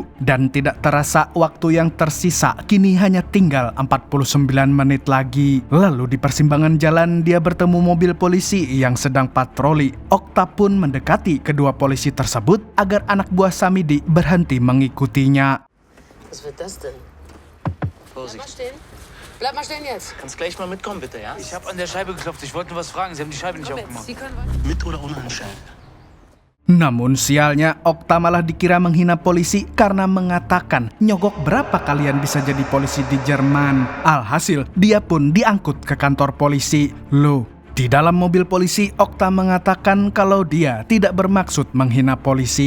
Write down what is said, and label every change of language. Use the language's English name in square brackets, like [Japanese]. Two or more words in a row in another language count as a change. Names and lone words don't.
[Indonesian] Dan tidak terasa waktu yang tersisa kini hanya tinggal 49 menit lagi. Lalu di persimpangan jalan dia bertemu mobil polisi yang sedang patroli. Okta pun mendekati kedua polisi tersebut agar anak buah Samidi berhenti mengikutinya. [German] Was wird das denn? Vorsicht. Bleib mal stehen jetzt. Kannst gleich mal mitkommen, bitte, ja? Ich habe an der Scheibe geklopft. Ich wollte nur was fragen. Sie haben die Scheibe nicht aufgemacht. Sie können Mit oder ohne Handschellen? [Indonesian] Namun sialnya, Okta malah dikira menghina polisi karena mengatakan, nyogok berapa kalian bisa jadi polisi di Jerman? Alhasil, dia pun diangkut ke kantor polisi. Loh, di dalam mobil polisi, Okta mengatakan kalau dia tidak bermaksud menghina polisi.